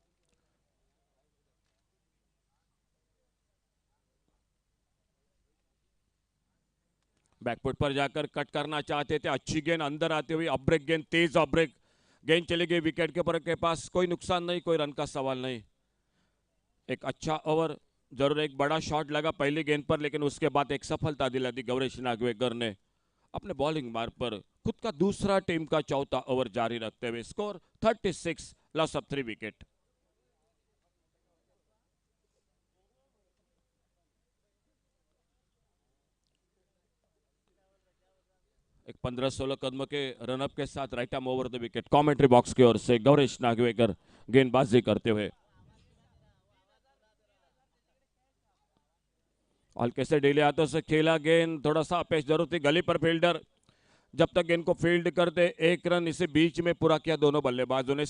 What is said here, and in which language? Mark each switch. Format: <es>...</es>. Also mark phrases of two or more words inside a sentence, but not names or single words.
<hi>बैकफुट पर जाकर कट करना चाहते थे, अच्छी गेंद अंदर आते हुए</hi> <en>off break</en> <hi>गेंद, तेज</hi> <en>off break</en> <hi>गेंद चली गई</hi> <en>wicket keeper</en> <hi>के पास। कोई नुकसान नहीं, कोई रन का सवाल नहीं। एक अच्छा ओवर, जरूर एक बड़ा शॉट लगा पहली गेंद पर, लेकिन उसके बाद एक सफलता दिला दी गौरेश नागवेकर ने, अपने बॉलिंग मार्ग पर खुद का दूसरा टीम का चौथा ओवर जारी रखते हुए स्कोर 36,</hi> <en>loss of 3 wicket.</en> <hi>एक 15-16 कदम के रनअप के साथ</hi> <en>right arm over the wicket commentary box</en> <hi>की ओर से गौरेश नागवेकर गेंदबाजी करते हुए हल्के से ढीले हाथों से खेला गेंद, थोड़ा सा अपेश जरूरत थी, गली पर फील्डर जब तक गेंद को फील्ड करते 1 रन इसे बीच में पूरा किया दोनों बल्लेबाजों ने।</hi>